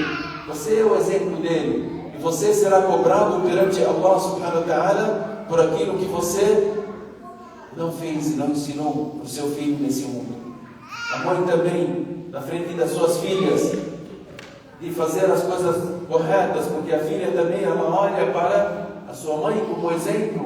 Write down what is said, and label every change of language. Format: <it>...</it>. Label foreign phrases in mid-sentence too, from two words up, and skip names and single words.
<pt>Você é o exemplo dele, e você será cobrado perante Allah</pt> <ar>سبحانه وتعالى</ar> <pt>por aquilo que você não fez e não ensinou para o seu filho nesse mundo. A mãe também, na frente das suas filhas, de fazer as coisas corretas, porque a filha também ela olha para a sua mãe como exemplo.</pt>